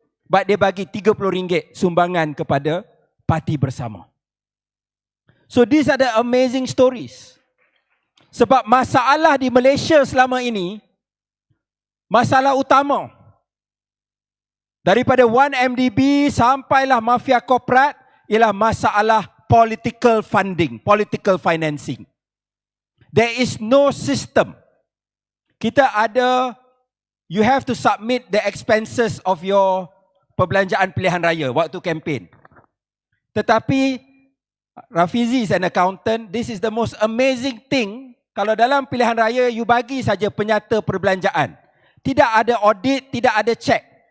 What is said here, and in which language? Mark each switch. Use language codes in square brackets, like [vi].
[ms] But dia bagi RM30 sumbangan kepada Parti Bersama. [en] So these are the amazing stories. [ms] Sebab masalah di Malaysia selama ini, masalah utama daripada 1MDB sampailah mafia korporat ialah masalah political funding, political financing. [en] There is no system. [ms] Kita ada, [en] you have to submit the expenses of your [ms] perbelanjaan pilihan raya waktu kempen. [en] Tetapi Rafizi is an accountant. This is the most amazing thing. [ms] Kalau dalam pilihan raya, you bagi saja penyata perbelanjaan. Tidak ada audit, tidak ada check.